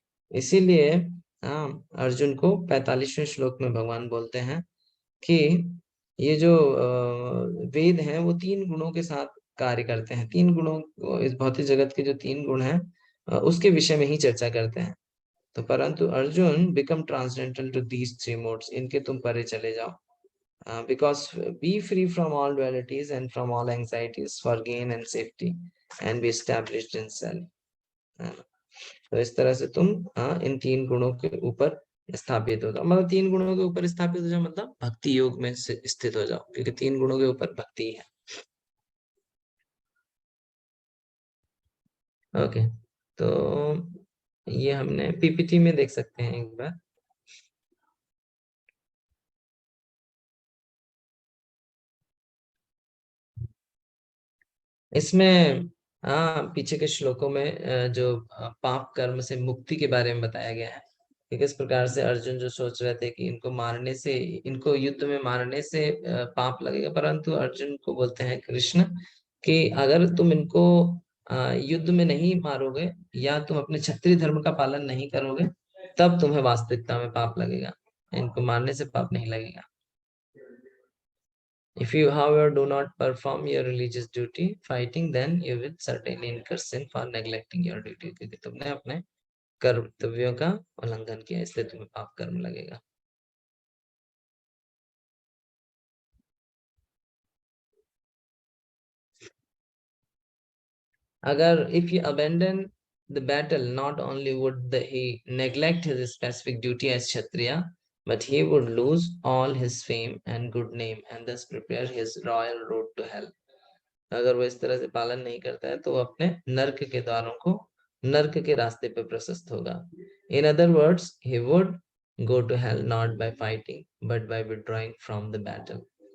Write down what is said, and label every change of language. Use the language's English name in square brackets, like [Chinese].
[Hindi] इसीलिए हाँ, अर्जुन को 45वें श्लोक में भगवान बोलते हैं कि ये जो वेद हैं वो 3 गुणों के साथ कार्य करते हैं। 3 गुणों, इस भौतिक जगत के जो 3 गुण हैं उसके विषय में ही चर्चा करते हैं। तो परंतु Arjun [English] become transcendental to these 3 modes, [Hindi] इनके तुम परे चले जाओ। [English] Because be free from all dualities and from all anxieties for gain and safety and be established in self. [Hindi] तो इस तरह से तुम इन 3 गुणों के ऊपर स्थापित हो जाओ, मतलब 3 गुणों के ऊपर स्थापित हो जाओ मतलब भक्ति योग में स्थित हो जाओ, क्योंकि 3 गुणों के ऊपर भक्ति है। ओके, तो ये हमने पीपीटी में देख सकते हैं एक बार। इसमें पीछे के श्लोकों में जो पाप कर्म से मुक्ति के बारे में बताया गया है कि किस प्रकार से अर्जुन जो सोच रहे थे कि इनको युद्ध में मारने से पाप लगेगा, परंतु अर्जुन को बोलते हैं कृष्ण कि अगर तुम इनको युद्ध में नहीं मारोगे या तुम अपने क्षत्रिय धर्म का पालन नहीं करोगे तब तुम्हें वास्तविकता में पाप लगेगा, इनको मारने से पाप नहीं लगेगा। [English] If you, however, do not perform your religious duty fighting, then you will certainly incur sin for neglecting your duty, [Hindi] क्योंकि तुमने अपने कर्तव्यों का उल्लंघन किया, इसलिए तुम्हें पाप कर्म लगेगा। [English] अगर if you abandon the battle, not only would he neglect his specific duty as Kshatriya, but he would lose all his fame and good name and thus prepare his royal road to hell. [Hindi] अगर वो इस तरह से पालन नहीं करता है तो वो अपने नर्क के द्वारों को, नर्क के रास्ते पे प्रशस्त होगा। [English] In other words, he would go to hell not by fighting but by withdrawing from the battle.